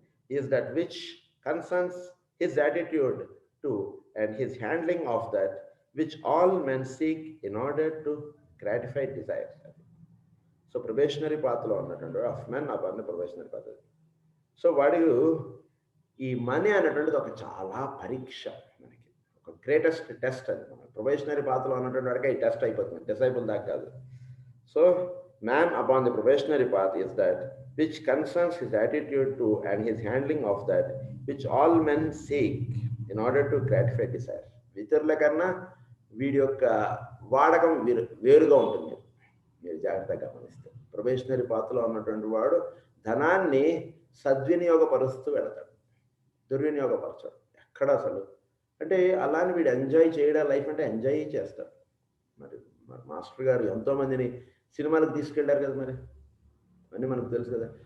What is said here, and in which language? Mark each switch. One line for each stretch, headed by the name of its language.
English: Is that which concerns his attitude to and his handling of that which all men seek in order to gratify desires.
Telugu: So probationary పాత్రలో ఉన్నటువంటి
English: of men upon
Telugu: probationary పాత్ర. So వాడు ఈ money అనేటువంటిది ఒక చాలా పరీక్ష, మనకి ఒక గ్రేటెస్ట్ టెస్ట్. అది మన ప్రొబేషనరీ పాత్రలో ఉన్నటువంటి వాడికి ఈ టెస్ట్ అయిపోతుంది, డిసైపుల్ దాకా కాదు.
English: So man upon the probationary path is that which concerns his attitude to and his handling of that which all men seek in order to gratify desire.
Telugu: ఇతరుల కన్నా వీడి యొక్క వాడకం వేరుగా ఉంటుంది. మీరు జాగ్రత్తగా గమనిస్తే ప్రొబేషనరీ పాత్రలో ఉన్నటువంటి వాడు ధనాన్ని సద్వినియోగపరుస్తూ వెళతాడు, దుర్వినియోగపరచాడు ఎక్కడ అసలు. అంటే అలానే వీడు ఎంజాయ్ చేయడం, లైఫ్ అంటే ఎంజాయ్ చేస్తాడు. మరి మాస్టర్ గారు ఎంతోమందిని సినిమాలకు తీసుకెళ్ళారు కదా, మరి అన్నీ మనకు తెలుసు కదా.